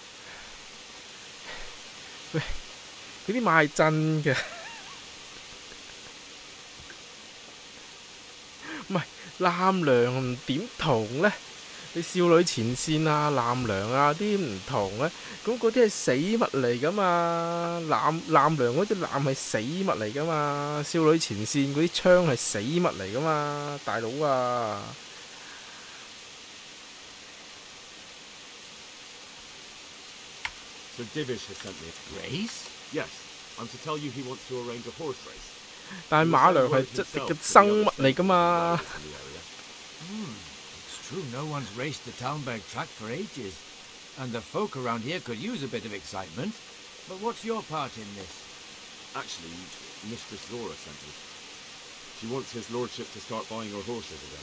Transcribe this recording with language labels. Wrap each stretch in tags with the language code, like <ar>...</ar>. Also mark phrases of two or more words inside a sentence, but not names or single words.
<yue>喂，佢啲馬係真嘅，唔係藍娘點同咧？你少女前線啊、藍娘啊啲唔同咧，咁嗰啲係死物嚟噶嘛？藍娘嗰隻藍係死物嚟噶嘛？少女前線嗰啲槍係死物嚟噶嘛？大佬啊！</yue> <en>So Divish has sent me a race? Yes, I'm to tell you he wants to arrange a horse race.</en> <yue>但係馬娘係即嘅生物嚟噶嘛？</yue> <en>True, no one's raced the Talmberg track for ages, and the folk around here could use a bit of excitement. But what's your part in this? Actually, Mistress Zora sent me. She wants his lordship to start buying her horses again.</en>